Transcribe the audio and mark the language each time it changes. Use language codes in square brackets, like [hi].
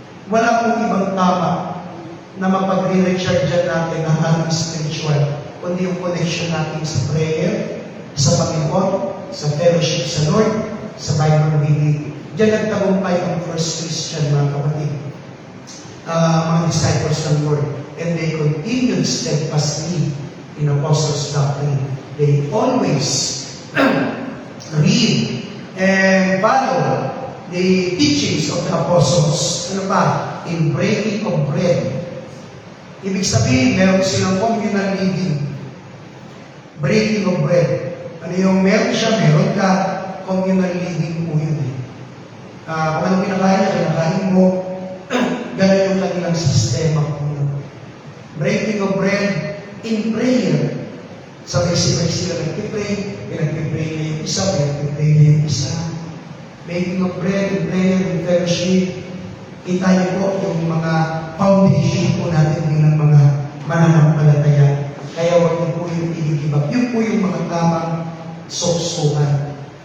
[tl] Wala pong ibang tama na mapag-recharge natin ang ating spiritual, kundi yung connection natin sa prayer, sa Panginoon, sa fellowship sa Lord, sa Bible reading. Diyan nagtagumpay ang first Christian, mga kapatid. Mga disciples ng Lord. [en] And they continued steadfastly in apostles' doctrine. They always read and follow the teachings of the apostles. [tl] Ano pa? [en] In breaking of bread. [tl] Ibig sabihin, meron silang communal living. [en] Breaking of bread. [tl] Ano yung meron siya, meron ka, communal living po yun eh. Kung ano kinakain mo, ganun yung kanilang sistema po. [en] Breaking of bread in prayer. [tl] Sabay-sabay sila nagpipray, pinagpipray na yung isa, pinagpipray na yung isa. [en] Breaking of bread in prayer, in fellowship. [tl] Kita niyo po yung mga foundation po natin bilang mga mananampalataya. Kaya huwag niyo po yung i-give. Yun po yung mga tamang suksukan.